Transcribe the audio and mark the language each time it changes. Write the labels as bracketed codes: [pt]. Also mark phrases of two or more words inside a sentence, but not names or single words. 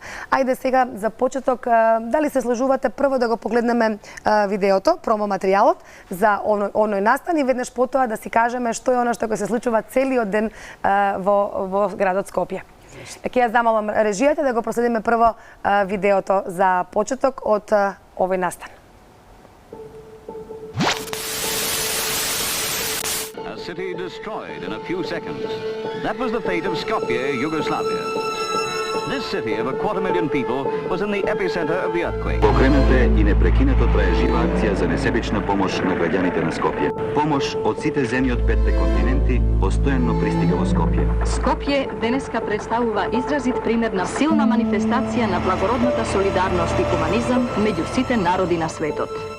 [mk] Ајде сега за почеток, дали се сложувате прво да го погледнеме видеото, промо материјалот за оној настан и веднаш потоа да си кажеме што е она што ќе се случува целиот ден во градот Скопје. Ќе ја замолам режијата да го проследиме прво видеото за почеток од овој настан. [en] A city destroyed in a few seconds. That was the fate of Skopje, Yugoslavia. This city of 250,000 people was in the epicenter of the earthquake. [mk] Покрената и непрекинато трае жива акција за несебична помош на граѓаните на Скопје. Помош од сите земји од 5 континенти постојано пристига во Скопје. Скопје денеска представува изразит пример на силна манифестација на благородната солидарност и хуманизам меѓу сите народи на светот.